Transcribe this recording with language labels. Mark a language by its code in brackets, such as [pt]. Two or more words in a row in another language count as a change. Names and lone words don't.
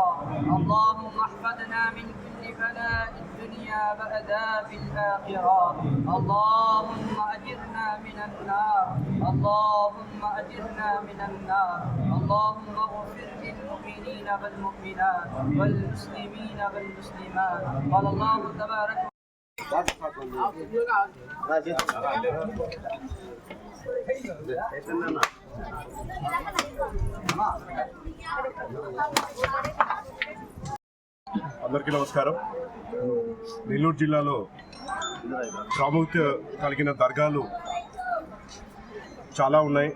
[ar] اللهم احفظنا من كل بلاء الدنيا وعذاب الآخرة. اللهم أجرنا من النار، اللهم أجرنا من النار. اللهم اغفر للمؤمنين والمؤمنات والمسلمين والمسلمات. قال الله تبارك [te] అందరికీ నమస్కారం. నెల్లూరు జిల్లాలో ప్రాముఖ్యత కలిగిన దర్గాలు చాలా ఉన్నాయి.